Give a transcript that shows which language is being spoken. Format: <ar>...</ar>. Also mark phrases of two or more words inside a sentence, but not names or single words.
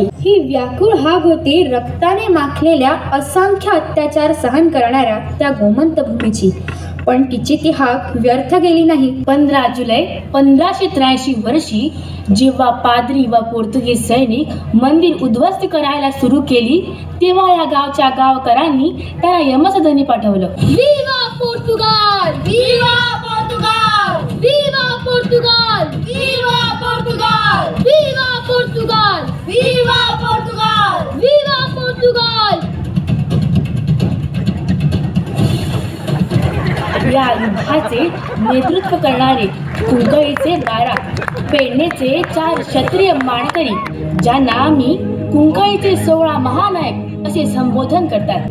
<mr>ही व्याकुळ हाक होती रक्ताने माखलेल्या असंख्य अत्याचार सहन करणाऱ्या त्या गोमंत भूमीची. पण तिची ती हाक व्यर्थ गेली नाही. 15 जुलै 1583 वर्षी जेव्हा पाद्री व पोर्तुगीज सैनिक मंदिर उद्ध्वस्त करायला सुरू केली, तेव्हा या गावच्या गावकरांनी त्याला यमसदनी पाठवलं.</mr> <pt>Viva Portugal! Viva Portugal! Viva Portugal! Viva Portugal! Viva Portugal! Viva Portugal! Viva Portugal!</pt> <mr>या युद्धाचे नेतृत्व करणारे कुंकळीचे 12, पेडणेचे 4 क्षत्रिय मानकरी, ज्यांना आम्ही कुंकळीचे 16 महानायक असे संबोधन करतात.</mr>